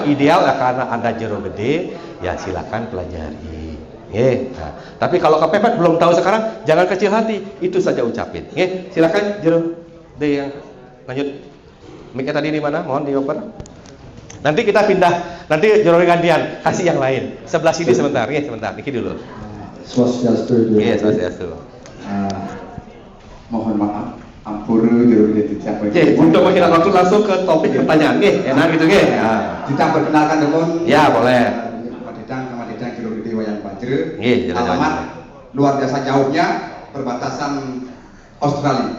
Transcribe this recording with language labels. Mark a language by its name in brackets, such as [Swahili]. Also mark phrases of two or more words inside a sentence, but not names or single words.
[Indonesian] Ideal lah, karena Anda Jero Gede, ya silakan pelajari. Tapi kalau kepepet belum tahu sekarang, jangan kecil hati, itu saja ucapin. Silakan Jero Gede yang lanjut. Mic-nya tadi di mana? Mohon dioper. Nanti kita pindah, nanti Jero gantian, kasih yang lain. Sebelah sini sebentar, sebentar, Niki dulu. Swastiastu. Swastiastu. Mohon maaf, ampura Jero Gede tidak untuk menghilangkan waktu langsung ke topik pertanyaan, enak gitu, Kita perkenalkan dulu. Ya, boleh. Nama Dedang Jero Gede Wayang Bajre. Alamat luar biasa jauhnya, perbatasan Australia.